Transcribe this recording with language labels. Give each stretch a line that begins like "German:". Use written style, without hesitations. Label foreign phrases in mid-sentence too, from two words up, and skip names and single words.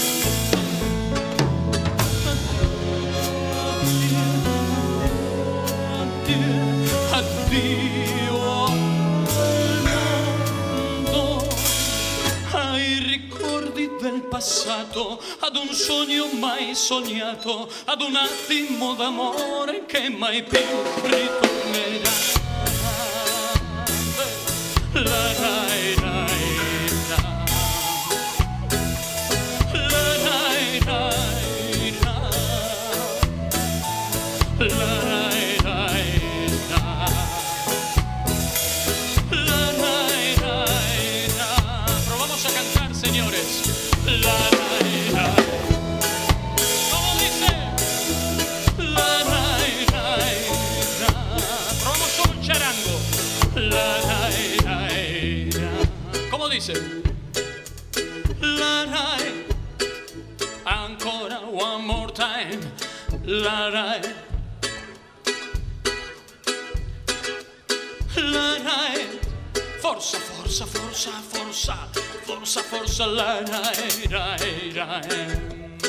Italian: Addio al mondo, ai ricordi del passato, ad un sogno mai sognato, ad un attimo d'amore che mai più ritornerà. La rai rai. La rai rai da, la rai rai da.
Spanish: Provamos a cantar, señores. La rai rai. ¿Cómo dice? La rai rai da. Provamos solo un charango. La rai rai da. ¿Cómo dice? La rai.
English: Ancora one more time. La rai. La rai,
Italian: forza, forza, forza, forza, forza, forza, la rai, rai, rai.